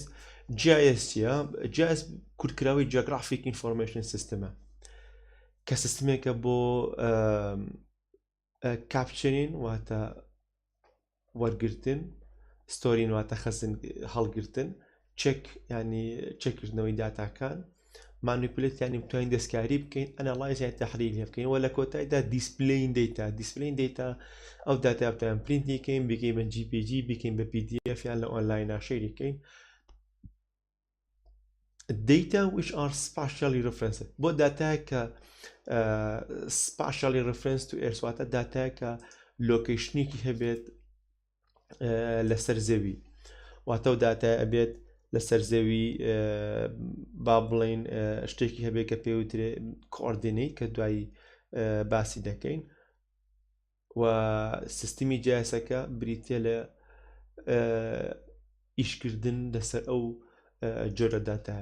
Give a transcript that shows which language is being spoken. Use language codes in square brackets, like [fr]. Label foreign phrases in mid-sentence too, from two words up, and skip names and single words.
[ckb] GIS چییە؟ GIS کورتکراوی [en] Geographic Information System [ckb] ە کە سیستمێکە بۆ کاپچرین واتە وەرگرتن، ستۆرین واتە خەزن هەڵگرتن، چێک ینی چێکردنەوەی داتاکان، مانیپولێت ینی بتوانین دەستکاری بکەین، ئەناڵایز یان تەحلیل لێ بکەین و لە کۆتاییدا [en] display data [ckb] ئەو داتا بتوانین پرینتی بکەین بکەین بە JPG بکەین بە PDF یان لە ئۆنلاین شەیری بکەین. [en] Data which are spatially referenced [ckb] بۆ داتایە کە [en] spatially referenced to [ckb] air واتە داتایە کە لۆکیشنێکی هەبێت لەسەر زەوی واتە و داتای ئەبێت لەسەر زەوی با بڵێن شتێکی هەبێت کە پێوترێ کۆردینەی کە دوایی باسی دەکەین و سیستمی جیاسەکە بریتە لە ئیشکردن لەسەر ئەو جۆرە داتایە.